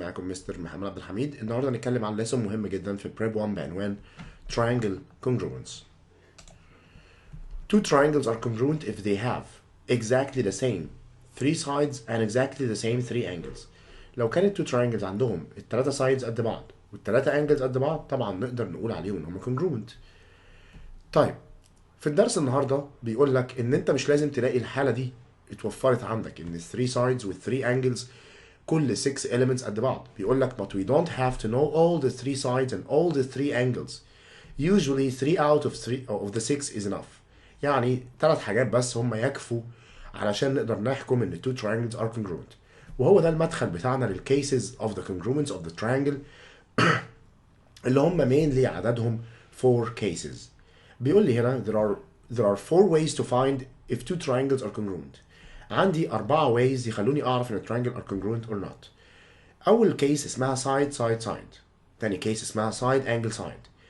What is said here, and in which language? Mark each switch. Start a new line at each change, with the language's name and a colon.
Arabic: معاكم مستر محمد عبد الحميد. النهارده هنتكلم عن lesson مهم جدا في Prep 1 بعنوان Triangle Congruence.
English: Two triangles are congruent if they have exactly the same three sides and exactly the same three angles.
Arabic: لو كانت
English: two triangles
Arabic: عندهم التلاتة sides قد بعض والتلاتة angles قد بعض طبعا نقدر نقول عليهم ان هم congruent. طيب في الدرس النهارده بيقول لك ان انت مش لازم تلاقي الحالة دي اتوفرت عندك ان
English: 3 sides with 3 angles
Arabic: كل 6 elements قد بعض. بيقول لك
English: but we don't have to know all the 3 sides and all the 3 angles. Usually 3 out of the 6 is enough.
Arabic: يعني 3 حاجات بس هم يكفوا علشان نقدر نحكم ان
English: 2 triangles are congruent.
Arabic: وهو ده المدخل بتاعنا
English: للcases of the congruence of the triangle اللي هم mainly عددهم 4 cases.
Arabic: بيقول لي هنا
English: there are 4 ways to find if 2 triangles are congruent. عندي 4 ways
Arabic: يخلوني أعرف إن
English: triangle are congruent or not.
Arabic: أول كيس اسمها side. تاني كيس اسمها
English: side angle side.